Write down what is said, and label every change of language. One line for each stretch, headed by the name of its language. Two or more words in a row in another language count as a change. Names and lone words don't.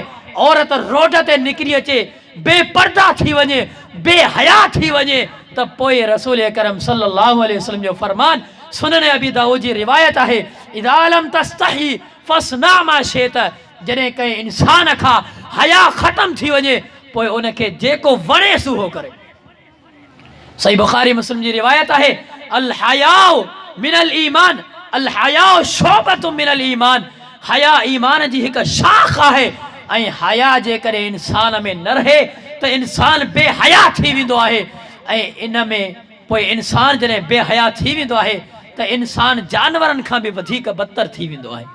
Sindhi: औरत रोड ते निकिरी अचे, बेपर्दा थी वञे, बेहया थी वञे त पोइ रसूल अकरम
Arabic: صلى الله عليه وسلم
Sindhi: जो फरमान सुनन अबी दाऊद जी रिवायत आहे,
Arabic: إذا لم تستحي فاصنع ما شئت.
Sindhi: जॾहिं कंहिं इंसान खां हया ख़त्म थी वञे पोइ उनखे जेको वणे सुहो करे। सही बुखारी मुस्लिम जी रिवायत आहे,
Arabic: الحياء من الإيمان، الحياء شعبة من الإيمان.
Sindhi: हया ईमान जी हिकु शाख आहे ऐं हया जे करे इंसान में न रहे त इंसान बेहया थी वेंदो आहे। ऐं इन में पोइ इंसान जॾहिं बेहया थी वेंदो आहे त इंसान जानवरनि खां बि वधीक बदतर थी वेंदो आहे।